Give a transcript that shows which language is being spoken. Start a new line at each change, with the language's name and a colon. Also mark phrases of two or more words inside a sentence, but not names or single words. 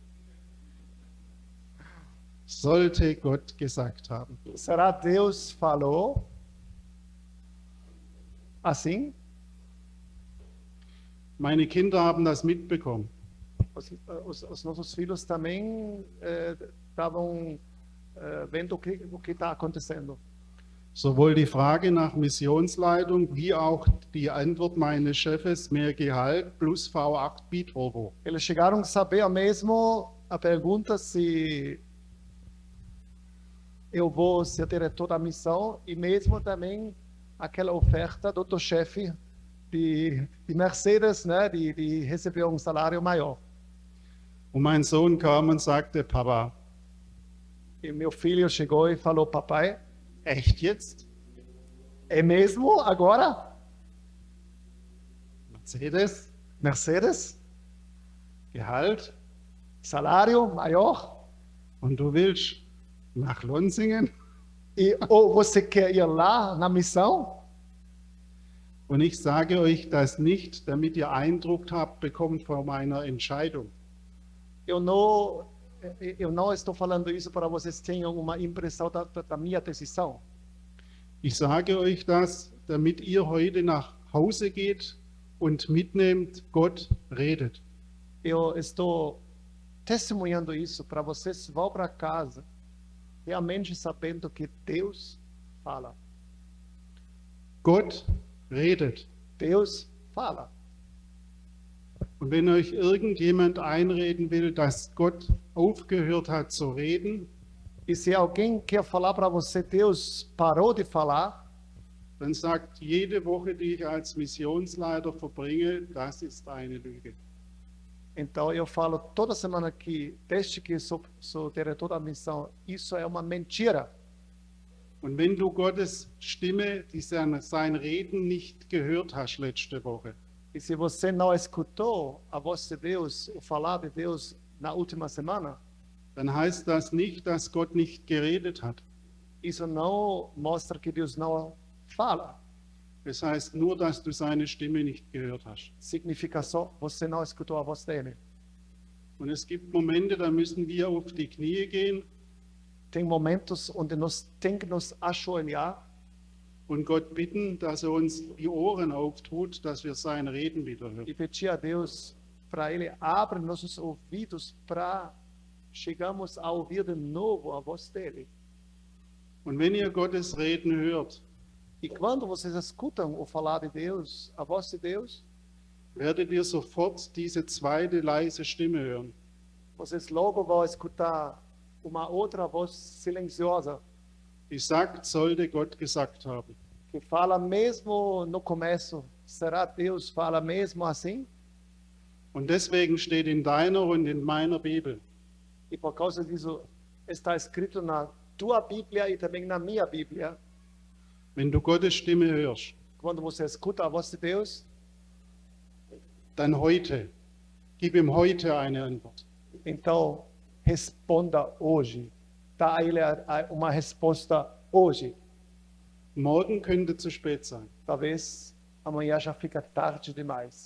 German: Sollte Gott gesagt haben.
Portuguese: Será Deus falou assim?
German: Meine Kinder haben das mitbekommen.
Portuguese: Os nossos filhos também estavam vendo o que está acontecendo.
German: Sowohl die Frage nach Missionsleitung wie auch die Antwort meines Chefes, mehr Gehalt plus V8 Biturbo.
Portuguese: Eles chegaram a saber mesmo a pergunta se eu vou ser diretor da missão e mesmo também aquela oferta do outro chefe de Mercedes, né, de receber um salário maior.
German: Und mein Sohn kam und sagte, Papa,
Portuguese: E meu filho chegou e falou, papai,
German: echt jetzt?
Portuguese: é mesmo agora? Mercedes? Mercedes?
German: Gehalt?
Portuguese: Salário maior?
German: Und du willst nach Lonsingen?
Portuguese: E ou você quer ir lá na missão?
German: Und ich sage euch das nicht, damit ihr Eindruck habt, bekommt von meiner Entscheidung.
Portuguese: Eu não estou falando isso para vocês tenham uma impressão da minha decisão.
German: Ich sage euch das, damit ihr heute nach Hause geht und mitnehmt, Gott redet.
Portuguese: Eu estou testemunhando isso para vocês vão para casa realmente sabendo que Deus fala.
German: Gott redet.
Portuguese: Deus fala.
German: Und wenn euch irgendjemand einreden will, dass Gott aufgehört hat zu reden,
Portuguese: E se alguém quer falar para você Deus parou de falar,
German: dann sagt jede Woche, die ich als Missionsleiter verbringe, das ist eine Lüge.
Portuguese: então eu falo toda semana que desde que sou diretor da missão, isso é uma mentira.
German: Und wenn du Gottes Stimme, sein Reden nicht gehört hast letzte Woche,
Portuguese: E se você não escutou a voz de Deus, o falar de Deus na última semana,
German: dann heißt das nicht, dass Gott nicht geredet hat.
Portuguese: isso não mostra que Deus não fala.
German: Es heißt nur, dass du seine Stimme nicht gehört hast.
Portuguese: Significa só você não escutou a voz dele.
German: Und es gibt Momente, da müssen wir auf die Knie gehen
Portuguese: Tem momentos onde nós tem que nos ajoelhar
German: und Gott bitten, dass uns die Ohren auftut, dass wir sein Reden wieder
Portuguese: e
German: hören.
Portuguese: pedir a Deus para Ele abra nossos ouvidos para chegarmos a ouvir de novo a voz dele.
German: Und wenn ihr Gottes Reden hört,
Portuguese: E quando vocês escutam o falar de Deus, a voz de Deus,
German: werdet ihr sofort diese zweite leise Stimme hören.
Portuguese: vocês logo vão escutar uma outra voz silenciosa
German: Die sagt, sollte Gott gesagt haben.
Portuguese: que fala mesmo no começo. Será Deus fala mesmo assim?
German: Und deswegen steht in deiner und in meiner Bibel,
Portuguese: E por causa disso está escrito na tua Bíblia e também na minha Bíblia.
German: wenn du Gottes Stimme hörst,
Portuguese: Quando você escuta a voz de Deus,
German: dann heute. Gib ihm heute eine Antwort.
Portuguese: então responda hoje. Dá a ele uma resposta hoje.
German: Morgen könnte zu spät sein.
Portuguese: Talvez amanhã já fica tarde demais.